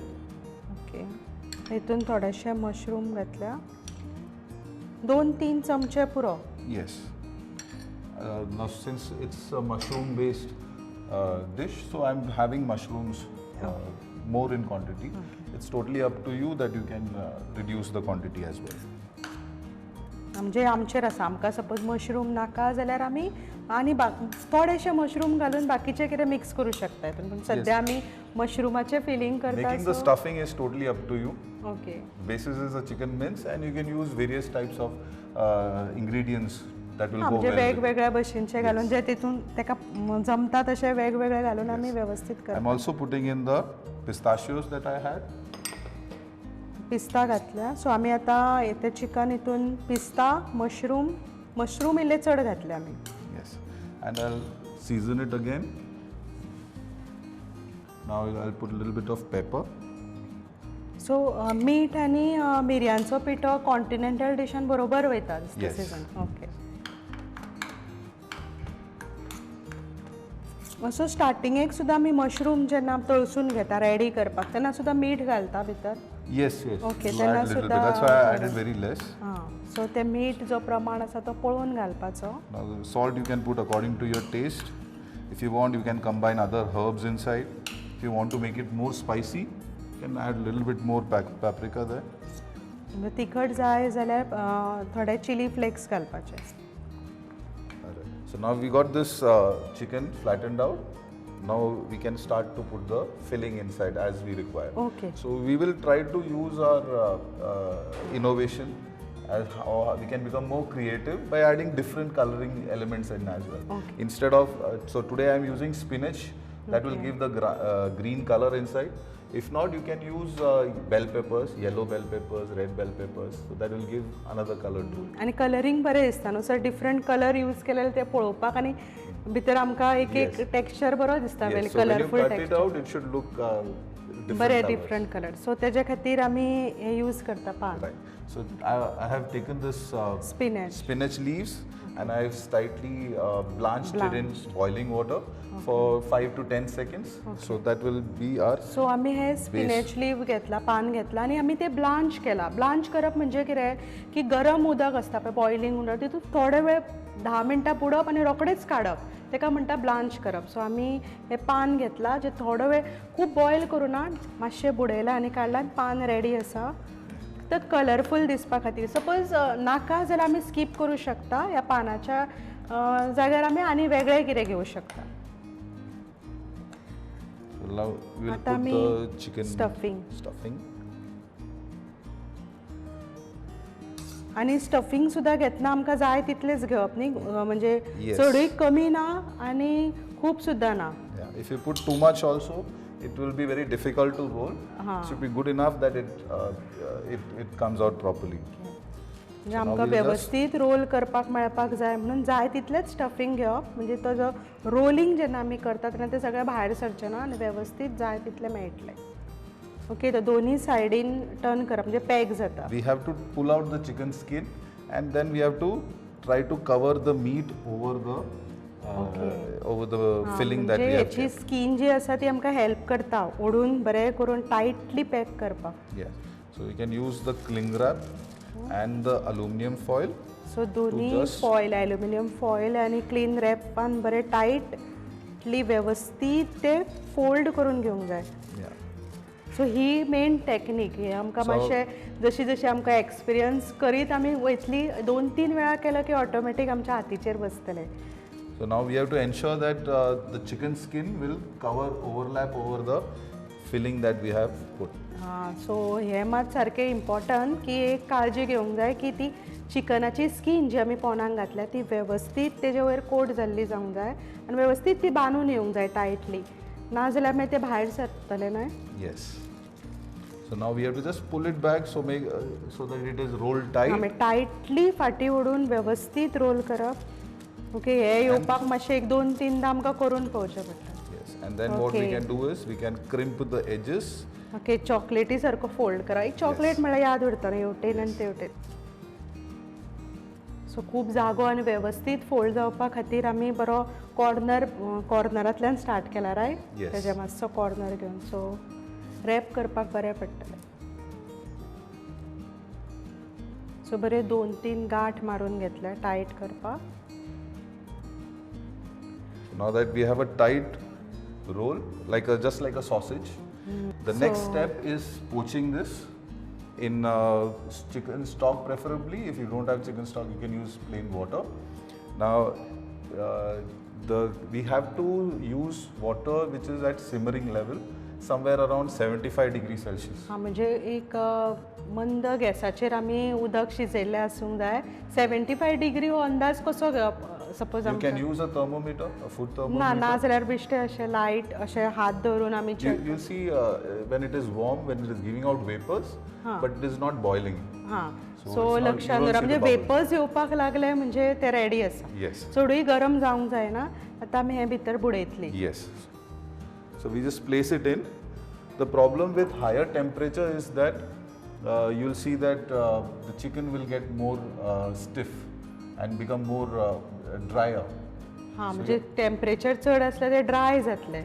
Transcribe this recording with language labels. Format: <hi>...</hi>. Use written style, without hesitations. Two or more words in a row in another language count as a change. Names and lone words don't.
<kok>ओके, हितून थोडेशे मशरूम घातल्या, 2-3 चमचे पुरो.</kok> <en>Yes. Now since it's a mushroom based dish, so I'm having mushrooms more in quantity. It's totally up to you that you can reduce the quantity as well.</en> <kok>म्हणजे आमचेर आसा आमकां सपोज मशरूम नाका जाल्यार आमी आनी थोडेशे मशरूम घालून बाकीचे कितें मिक्स करूं शकतात पूण सद्या आमी मशरूमाचे फिलींग करता</kok> <en>Making the stuffing is totally up to you. ओके Basis is a chicken mince, and you can use various types of ingredients that will go</en> <kok>म्हणजे</kok> <en>well with it.</en> <kok>वेगवेगळ्या भशेनचे घालून जे तितून ताका जमता तशे वेगवेगळे घालून आमी व्यवस्थित</kok> <en>I'm</en> <kok>करता</kok> <en>also putting in the pistachios that I had.</en> <kok>पिस्ता घातल्या सो आमी आतां ते चिकन हितून पिस्ता मशरूम इल्ले चड घातले आमी</kok> <en>Yes, and I'll season it again. Now I'll put a little bit of pepper.</en> <kok>सो मीठ आनी मिरयांचो पिठो कॉन्टिनेंटल डिशान बरोबर वयता</kok> <en>Yes. season okay</en> <kok>असो स्टार्टिंगेक सुद्दां आमी मशरूम जेन्ना तळसून घेता रेडी करपाक तेन्ना सुद्दां मीठ घालता भितर</kok> <en>Yes, yes. Okay, You then add also little bit. the- That's why I added very less.</en> <kok>हां सो ते मीठ जो प्रमाण आसा तो पळोवन घालपाचो</kok> <en>Now the salt you can put according to your taste. If you want, you can combine other herbs inside. If you want to make it more spicy, you can add a little bit more paprika there.</en> <kok>म्हणजे तिखट जाय जाल्यार थोडे</kok> <en>chili flakes</en> <kok>घालपाचे</kok> <en>Alright. So now we got this chicken flattened out. Now we can start to put the filling inside as we require. Okay. So we will try to use our innovation as how we can become more creative by adding different coloring elements in as well. Okay. Instead of so today I am using spinach that will give the green color inside. If not, you can use bell peppers, yellow bell peppers, red bell peppers. So that will give another color to it.</en> <kok>आणि कलरींग बरें दिसता न्हू सर</kok> <en>different color use</en> <kok>केलेले ते पळोवपाक आनी भितर आमकां एक</kok> <en>Yes.</en> <kok>टेक्स्चर बरो दिसता</kok> <en>Yes. So when you कलरफूल cut it टेक्स्चर out, it should look different.</en> <kok>बरे</kok> <en>colors. different color so</en> <kok>तेज्या खातीर आमी हे यूज करता पान</kok> <en>Right. So I have taken this स्पिनच spinach leaves and I've slightly blanched it in boiling water for 5 to 10 seconds. So that will be our</en> <kok>सो आमी हे</kok> <en>spinach leave</en> <kok>घेतला पान घेतला आनी आमी ते ब्लांच केला ब्लांच करप म्हणजे कितें की गरम उदक आसता पळय बॉयलिंग उदक तितून थोडे वेळ 10 मिनटां बुडप आनी रोखडेंच काडप तेका म्हणटा ब्लांच करप सो आमी हे पान घेतला जे थोडो वेळ खूब बॉयल करूं ना मातशें बुडयला आनी काडला आनी पान रेडी आसा तर कलरफूल दिसपा खातीर सपोज नाका जाल्यार आमी स्कीप करूं शकता ह्या पानाच्या जाग्यार आमी आनी वेगळें कितें घेवं शकता</kok> <en>now we'll</en> <kok>आता</kok> <en>put</en> <kok>आमी</kok> <en>the chicken stuffing.</en> <kok>आणि स्टफिंग सुद्धा घेतना आमकां जाय तितलेच घेवप न्ही म्हणजे</kok> <en>Yes.</en> <kok>चडूय कमी ना आणि खूप सुद्धा ना</kok> <en>Yeah. If you put too much also, it will be very difficult to roll. It should be good enough that it comes out properly.</en> <kok>म्हणजे आमकां व्यवस्थित रोल करपाक मेळपाक जाय म्हणून जाय तितलेच स्टफिंग घेवप म्हणजे तो जो रोलिंग जेन्ना आमी करता तेन्ना ते सगळें भायर सरचें ना आनी व्यवस्थित जाय तितलें मेळटलें ओके तो दोन्ही सायडीन टर्न करप म्हणजे पॅक जाता</kok> <en>We have to pull out the chicken skin and then we have to try to cover the meat over the filling that we have</en> <kok>याची</kok> <en>kept.</en> <kok>स्कीन जी आसा ती आमकां हेल्प करता ओडून बरें करून टायटली पॅक करपाक</kok> <en>Yes. So we can use the cling wrap and the aluminum foil.</en> <kok>सो दोन्ही</kok> <en>foil aluminium foil</en> <kok>आणि क्लीन रॅपान बरें टायटली व्यवस्थित ते फोल्ड करून घेवंक जाय</kok> <en>Yeah.</en> <kok>सो ही</kok> <en>main technique</en> <kok>हे आमकां मातशें जशी जशी आमकां एक्सपिरियन्स करीत आमी वयतली 2-3 वेळा केलो की ऑटोमॅटीक आमच्या हातीचेर बसतले</kok> <en>So now we have to ensure that the chicken skin will overlap over the filling that we have put.</en> <kok>हां सो हे मात सारकें इम्पॉर्टंट की एक काळजी घेवंक जाय की ती चिकनाची स्कीन जी आमी पोंदाक घातल्या ती वेवस्थीत तेजे वयर कोट जाल्ली जावंक जाय आनी वेवस्थीत ती बांदून येवंक जाय टायटली नाजाल्यार मागीर ते भायर सरतले न्हय</kok> <en>Yes. So now we have to just pull it back so that it is rolled tight.</en> <kok>आमी टायटली फाटी ओडून वेवस्थीत रोल करप ओके हे येवपाक मातशें 1-2-3दां आमकां करून पळोवचें पडटा</kok> <en>Yes. And then what we can do is we can crimp the edges.</en> <kok>ओके चॉकलेटी सारको फोल्ड करा एक चॉकलेट म्हळ्यार याद उरता न्ही हेवटेन आनी तेवटेन सो खूब जागो आनी वेवस्थीत फोल्ड जावपा खातीर आमी बरो कॉर्नरांतल्यान स्टार्ट केला रायट</kok> <en>Yes.</en> <kok>तेजे मातसो कॉर्नर घेवन सो रॅप करपाक बरें पडटलें सो बरे 2-3 गांठ मारून घेतले टायट करपाक</kok> <en>Now that we have a tight roll, just like a sausage, the next step is poaching this in chicken stock preferably. If you don't have chicken stock, you can use plain water. Now we have to use water which is at simmering level, somewhere around 75 degrees Celsius.</en> <kok>हां, म्हणजे एक मंद गॅसाचेर आमी उदक शिजयल्लें आसूंक जाय. 75 डिग्री हो अंदाज कसो सपोज</kok> <en>You can use a thermometer, a food thermometer.</en> <kok>ना जाल्यार बेश्टे अशें लायट अशें हात धरून आमी</kok> <en>You see when it is warm, when it is giving out vapors, but it is not boiling.</en> <kok>हां,</kok> <en>So सो it's not-</en> <kok>लक्षात</kok> <en>you don't</en> <kok>दवरा,</kok> <en>see</en> <kok>म्हणजे</kok> <en>the bubbles.</en> <kok>वेपर्स येवपाक लागले म्हणजे ते रेडी आसा.</kok> <en>Yes.</en> <kok>चडूय गरम जावंक जायना. आतां आमी हें भितर बुडयतलीं.</kok> <en>Yes. So we just place it in. The problem with higher temperature is that you'll see that the chicken will get more stiff and become more drier.</en> <kok>हां, म्हणजे टेम्परेचर चड आसल्यार ते ड्राय जातले.</kok>